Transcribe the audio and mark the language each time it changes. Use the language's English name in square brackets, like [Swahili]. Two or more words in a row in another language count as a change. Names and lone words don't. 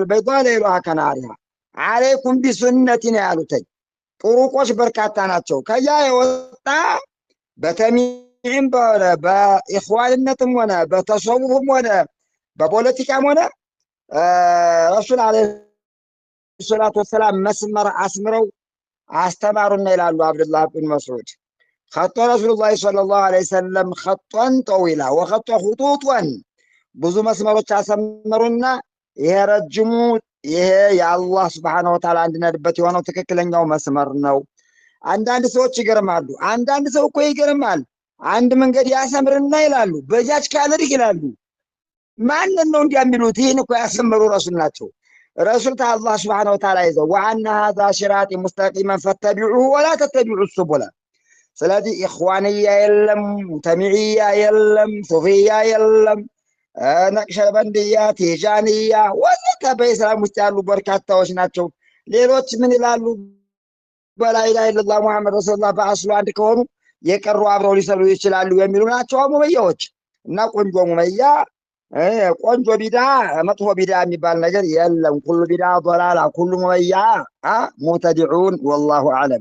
[Arabic] بيضاء ليلها كنهارها عليكم بسنتي [Amharic] ነው ያሉትኝ። ጥሩቆች በርካታ ናቸው። ከያ የወጣ በተሚዕም በሆነ በኢኽዋንነትም ሆነ በተሰውፍም ሆነ በፖለቲካም ሆነ [Arabic] رسول عليه الصلاة والسلام [Amharic] መስመር አስምረው አስተማሩና ይላሉ አብዱላህ ብን መስዑድ خط [Arabic] رسول الله صلى الله عليه وسلم خطا طويلا وخط خطوطا [Amharic] ብዙ መስመሮች አሰመሩና ይሄ ረጅሙ ይሄ የአላህ [Arabic] سبحانه وتعالى [Amharic] እንድንሄድበት የሆነው ትክክለኛው መስመር ነው። አንዳንድ ሰዎች ይገርማሉ። አንዳንድ ሰው እኮ ይገርማል። አንድ መንገድ ያሰምርና ይላሉ በጃጅ ካልርህ ይላሉ። ማንን ነው እንዲያሚሉት? ይህን እኮ ያሰመሩ ረሱል ናቸው። ረሱል ከአላህ [Arabic] سبحانه وتعالى [Amharic] ይዘው [Arabic] وأن هذا صراطي مستقيما فاتبعوه ولا تتبعوا السبل። [Amharic] ስለዚህ ኢኽዋንያ የለም፣ ሙተሚዕያ የለም፣ ሱፊያ የለም፣ ነቅሸበንድያ፣ ቲጃንያ ወዘተ በኢስላም ውስጥ ያሉ በርካታዎች ናቸው። ሌሎች ምን ይላሉ? በላ [Arabic] إله إلا الله محمد رسول الله [Amharic] በአስሉ አንድ ከሆኑ የቀሩ አብረው ሊሰሩ ይችላሉ የሚሉ ናቸው ሙመያዎች። እና ቆንጆ ሙመያ ቆንጆ ቢዳ መጥፎ ቢዳ የሚባል ነገር የለም። [Arabic] كل بدعة ضلالة كل مميعة مبتدعون والله أعلم።